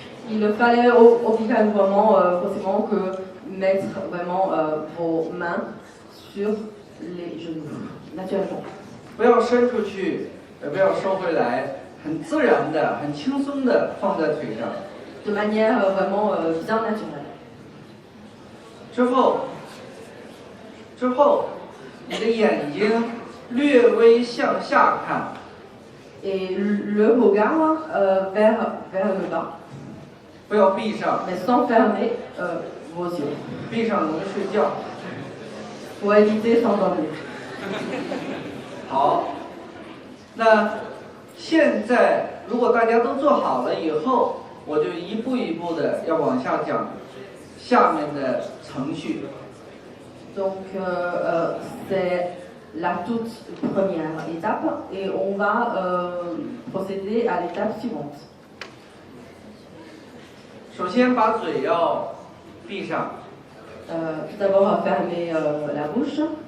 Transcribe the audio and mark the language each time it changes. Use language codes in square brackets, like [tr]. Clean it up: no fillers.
[fr] Il fallait obligatoirement forcément que mettre vraiment vos mains sur les genoux, naturellement. [zh] 不要伸出去，也不要收回来，很自然的、很轻松的放在腿上。 [fr] De manière vraiment bien naturelle. [zh] 之后，你的眼睛略微向下看。 [fr] Et le regard vers le bas. [zh] 不要闭上。 [fr] Mais sans fermer vos yeux. [zh] 闭上容易睡觉。 [fr] Pour éviter s'endormir. [zh] 好，那现在如果大家都做好了以后，我就一步一步的要往下讲下面的程序。 [fr] Donc c'est la toute première étape et on va procéder à l'étape suivante. [zh] 首先把嘴要闭上。 [fr] Tout d'abord fermer la bouche.